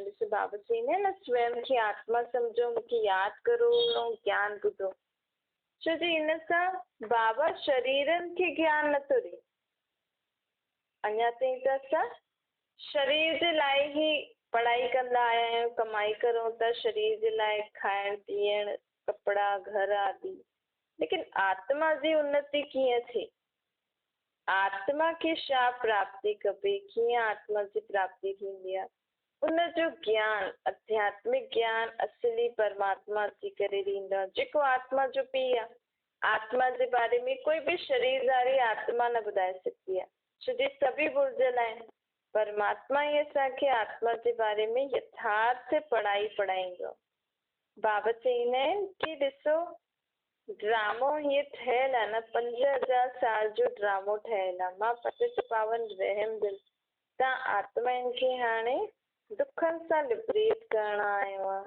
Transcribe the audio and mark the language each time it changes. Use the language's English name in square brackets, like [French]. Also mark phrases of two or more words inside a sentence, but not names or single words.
[Sindhi] ॾिसो बाबा चईंदा आहिनि न, स्वयं खे आत्मा सम्झो, मूंखे यादि करो ऐं ज्ञान ॿुधो। छो जी हिन सां बाबा शरीरनि खे ज्ञान नथो ॾे। अञा ताईं त असां शरीर जे लाइ ई पढ़ाई कंदा आया आहियूं, कमाई करूं था शरीर जे लाइ, खाइण पीअण कपिड़ा घर आदि। लेकिन आत्मा जी उन्नति कीअं थिए, आत्मा खे छा प्राप्ति खपे, कीअं आत्मा जी प्राप्ति थींदी आहे, उनजो ज्ञान आध्यात्मिक ज्ञान असली परमात्मा अची करे ॾींदो आहे, जेको आत्मा जो पीउ आहे। आत्मा जे बारे में कोई बि शरीरदारी आत्मा न ॿुधाए सघंदी आहे, छो जो सभी भुलिजल आहिनि। परमात्मा ई असांखे आत्मा जे बारे में यथार्थ पढ़ाई पढ़ाईंदो। बाबा चईंदा आहिनि कि ॾिसो ड्रामो हीअं ठहियल आहे न, 5000 साल जो ड्रामो ठहियल आहे। मां पतित पावन रहम दिल, तव्हां आत्माउनि खे हाणे दुखनि सां लिबरेट करण आयो आहे।